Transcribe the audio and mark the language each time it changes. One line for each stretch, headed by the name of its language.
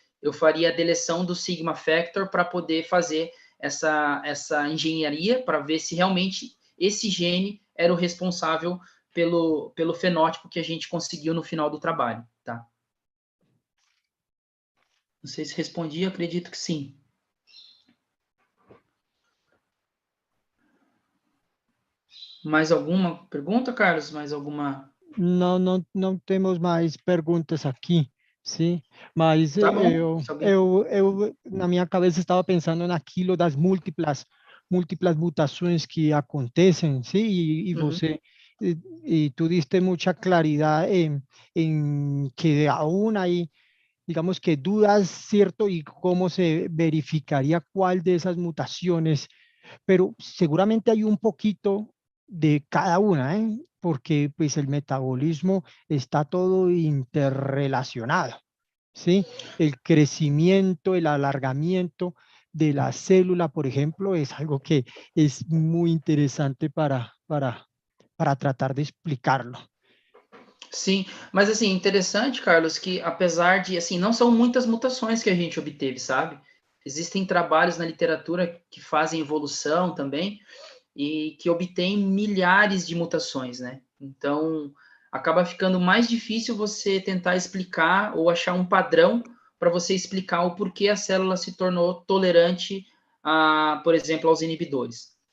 Portuguese: Eu faria a deleção do Sigma Factor para poder fazer essa engenharia, para ver se realmente esse gene era o responsável pelo fenótipo que a gente conseguiu no final do trabalho, tá? Não sei se respondi, acredito que sim. Mais alguma pergunta, Carlos? Mais alguma?
Spanish: No tenemos más preguntas aquí.
Portuguese: Sim, mas Tá bom, se alguém... na minha cabeça estava pensando naquilo das múltiplas mutações que acontecem, sim, e Uhum. você, e
Spanish: tú diste mucha claridad en que aún hay, digamos que dudas, ¿cierto? Y cómo se verificaría cuál de esas mutaciones, pero seguramente hay un poquito de cada una, ¿eh? Porque pues el metabolismo está todo interrelacionado, ¿sí? El crecimiento, el alargamiento de la célula, por ejemplo, es algo que es muy interesante para tratar de explicarlo.
Portuguese: Sim, mas assim, interessante, Carlos, que apesar de, assim, não são muitas mutações que a gente obteve, sabe? Existem trabalhos na literatura que fazem evolução também e que obtêm milhares de mutações, né? Então, acaba ficando mais difícil você tentar explicar ou achar um padrão para você explicar o porquê a célula se tornou tolerante a, por exemplo, aos inibidores.